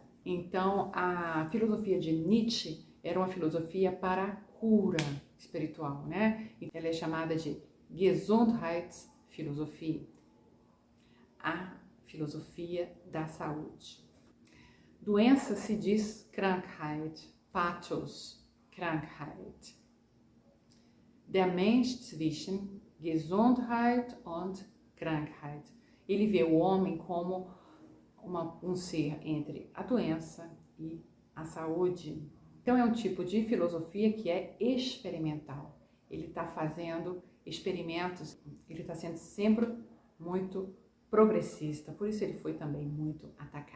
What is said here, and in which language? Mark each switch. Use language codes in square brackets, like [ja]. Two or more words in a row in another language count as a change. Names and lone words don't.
[pt] Então, a filosofia de Nietzsche era uma filosofia para a cura espiritual, né? Ela é chamada de Gesundheitsphilosophie, a filosofia da saúde. Doença se diz Krankheit, Pathos, Krankheit. [de] Der Mensch zwischen Gesundheit und Krankheit. [pt] Ele vê o homem como um ser entre a doença e a saúde. Então é um tipo de filosofia que é experimental. Ele está fazendo experimentos, ele está sendo sempre muito progressista, por isso ele foi também muito atacado.